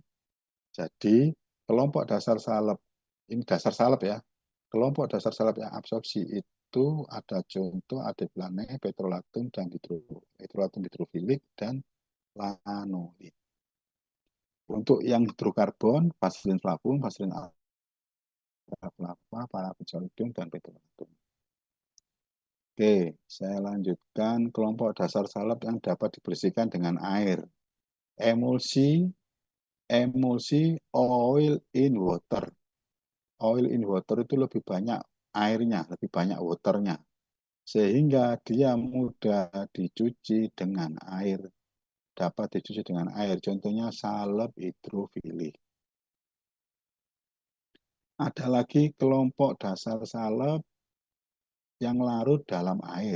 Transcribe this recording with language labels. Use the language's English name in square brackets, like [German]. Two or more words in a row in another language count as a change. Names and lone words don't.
[Indonesian] Jadi, kelompok dasar salep, ini dasar salep ya, kelompok dasar salep yang absorpsi itu ada contoh adepslane, petrolatum, dan petrolatum hidrofilik, dan lanolin. Untuk yang hidrokarbon, vaselin flavum, vaselin flava, parafin solidum, dan petrolatum. Oke, saya lanjutkan kelompok dasar salep yang dapat dibersihkan dengan air. Emulsi, [English] oil in water. Oil in water [Indonesian] itu lebih banyak airnya, lebih banyak waternya. Sehingga dia mudah dicuci dengan air. Dapat dicuci dengan air. Contohnya salep hidrofilik. Ada lagi kelompok dasar salep yang larut dalam air.